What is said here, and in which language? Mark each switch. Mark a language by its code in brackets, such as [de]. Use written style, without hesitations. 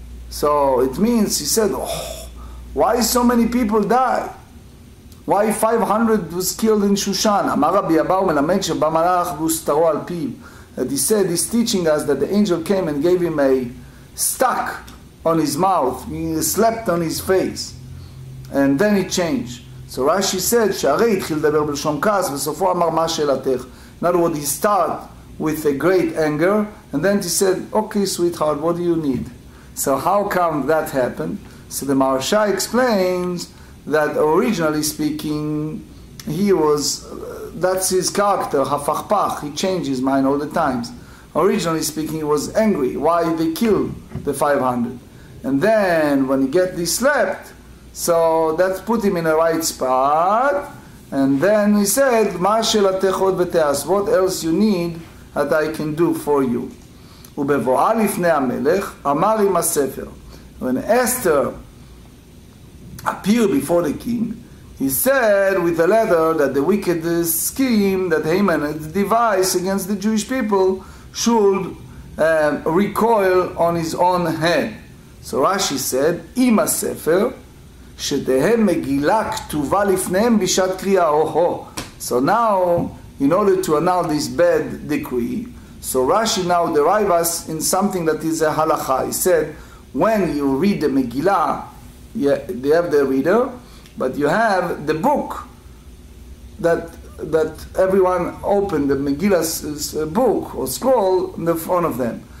[en] So it means, he said, oh, why so many people die? Why 500 was killed in Shushan? Amar Rabbi Abahu melamed sheba malach v'ustaro al piv. That he said, he's teaching us that the angel came and gave him a stuck on his mouth. He slapped on his face. And then it changed. So Rashi said, [he] שהרי התחיל לדבר בלשון כעס, וסופו אמר מה שאלתך. [en] In other words, he started with a great anger, and then he said, okay, sweetheart, what do you need? So how come that happened? So the Maharsha explains that originally speaking, he was, that's his character, hafachpach, he changed his mind all the times. Originally speaking, he was angry. Why they killed the 500? And then when he get this slapped, so that put him in the right spot. And then he said, [he] "Ma shelatech od v'te'as," [en] what else you need that I can do for you? [he] Ubevo'a lifnei hamelech, amar im hasefer. [en] When Esther appeared before the king, he said with a letter that the wicked scheme that Haman had devised against the Jewish people should recoil on his own head. So Rashi said, [he] "Im hasefer שתהא מגילה כתובה לפניהם בשעת קריאה." [en] So now, in order to annul this bad decree, so Rashi now derive us in something that is a halacha. He said, when you read the Megillah, they have the reader, but you have the book that everyone opened, the Megillah's book or scroll in the front of them.